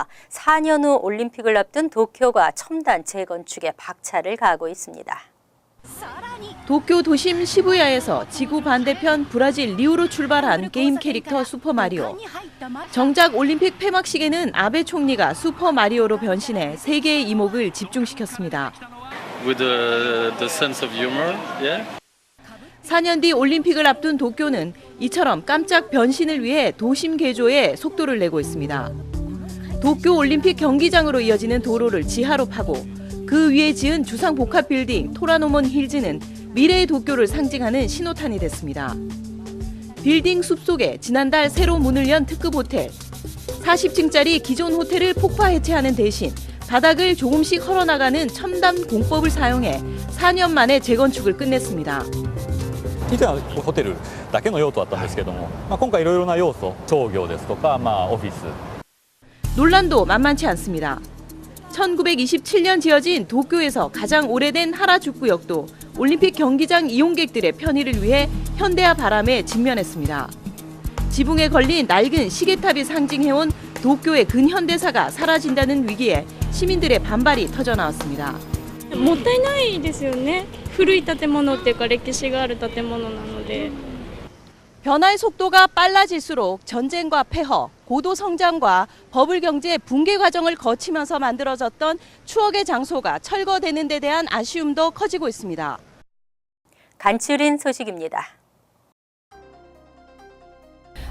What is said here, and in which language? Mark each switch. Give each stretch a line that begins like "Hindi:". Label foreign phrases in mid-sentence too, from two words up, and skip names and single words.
Korean: 4년 후 올림픽을 앞둔 도쿄가 첨단 재건축에 박차를 가하고 있습니다. 도쿄 도심 시부야에서 지구 반대편 브라질 리우로 출발한 게임 캐릭터 슈퍼마리오. 정작 올림픽 폐막식에는 아베 총리가 슈퍼마리오로 변신해 세계의 이목을 집중시켰습니다.
English: With the sense of humor, yeah.
Korean: 4년 뒤 올림픽을 앞둔 도쿄는 이처럼 깜짝 변신을 위해 도심 개조에 속도를 내고 있습니다. 도쿄 올림픽 경기장으로 이어지는 도로를 지하로 파고 그 위에 지은 주상 복합 빌딩 토라노몬 힐즈는 미래의 도쿄를 상징하는 신호탄이 됐습니다. 빌딩 숲속에 지난달 새로 문을 연 특급 호텔. 40층짜리 기존 호텔을 폭파 해체하는 대신 바닥을 조금씩 헐어나가는 첨단 공법을 사용해 4년 만에 재건축을 끝냈습니다.
Japanese: 以前はホテルだけの用途だったんですけども、今回いろいろな要素、商業ですとか、オフィス。
Korean: 논란도 만만치 않습니다. 1927년 지어진 도쿄에서 가장 오래된 하라주쿠역도 올림픽 경기장 이용객들의 편의를 위해 현대화 바람에 직면했습니다. 지붕에 걸린 낡은 시계탑이 상징해온 도쿄의 근현대사가 사라진다는 위기에 시민들의 반발이 터져나왔습니다.
Japanese: もったいないですよね。古い建物っていうか歴史がある建物なので。
Korean: 변화의 속도가 빨라질수록 전쟁과 폐허, 고도 성장과 버블 경제 붕괴 과정을 거치면서 만들어졌던 추억의 장소가 철거되는 데 대한 아쉬움도 커지고 있습니다. 간추린 소식입니다.